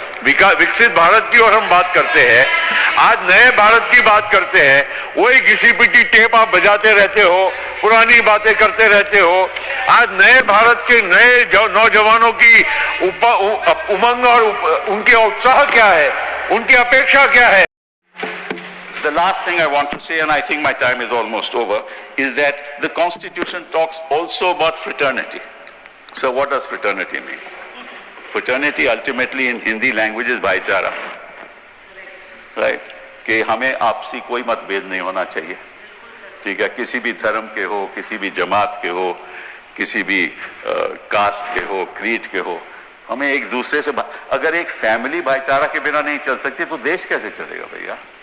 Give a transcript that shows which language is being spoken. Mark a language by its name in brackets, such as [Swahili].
[Hindi] विकसित भारत की और हम बात करते हैं, आज नए भारत की बात करते हैं, वही घिसी-पिटी टेप आप बजाते रहते हो, पुरानी बातें करते रहते हो। आज नए भारत के नए नौजवानों की उमंग और उनके उत्साह क्या है, उनकी अपेक्षा क्या है? [English] The last thing I want to say, and I think my time is almost over, is that the Constitution talks also about fraternity. So what does fraternity mean? Fraternity ultimately in Hindi language is भाईचारा, right? [Hindi] कि हमें आपसी कोई मतभेद नहीं होना चाहिए, ठीक है? किसी भी धर्म के हो, किसी भी जमात के हो, किसी भी कास्ट के हो, क्रीड के हो, हमें एक दूसरे से अगर एक फैमिली भाईचारा के बिना नहीं चल सकती तो देश कैसे चलेगा भैया?